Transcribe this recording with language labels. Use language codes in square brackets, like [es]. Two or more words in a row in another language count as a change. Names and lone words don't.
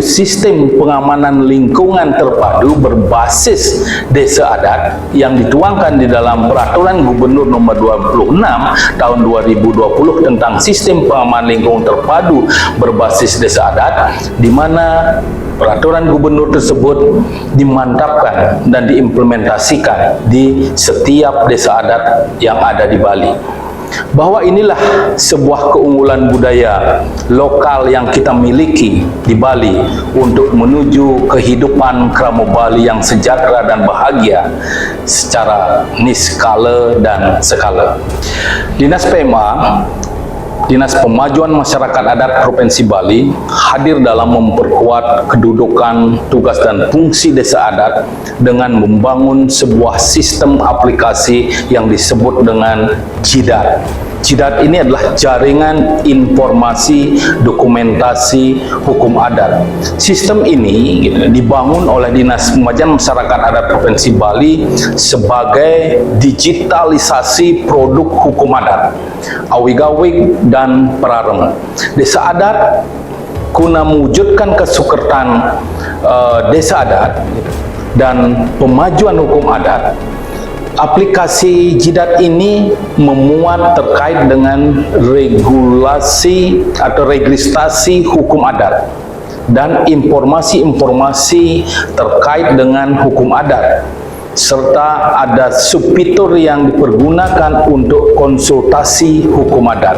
[id] sistem pengamanan lingkungan terpadu berbasis desa adat yang dituangkan di dalam Peraturan Gubernur Nomor 26 Tahun 2020 tentang Sistem Pengamanan Lingkungan Terpadu berbasis desa adat, di mana peraturan gubernur tersebut dimantapkan dan diimplementasikan di setiap desa adat yang ada di Bali. Bahwa inilah sebuah keunggulan budaya lokal yang kita miliki di Bali untuk menuju kehidupan Kramo Bali yang sejahtera dan bahagia secara niskala dan skala. Dinas PMA, Dinas Pemajuan Masyarakat Adat Provinsi Bali, hadir dalam memperkuat kedudukan, tugas dan fungsi desa adat dengan membangun sebuah sistem aplikasi yang disebut dengan JIDAT. JIDAT ini adalah Jaringan Informasi Dokumentasi Hukum Adat. Sistem ini dibangun oleh Dinas Pemajuan Masyarakat Adat Provinsi Bali sebagai digitalisasi produk hukum adat, awig-awig dan perarem. Desa adat guna mewujudkan kesukertan desa adat dan pemajuan hukum adat. Aplikasi JIDAT ini memuat terkait dengan regulasi atau registrasi hukum adat dan informasi-informasi terkait dengan hukum adat, serta ada subfitur yang dipergunakan untuk konsultasi hukum adat.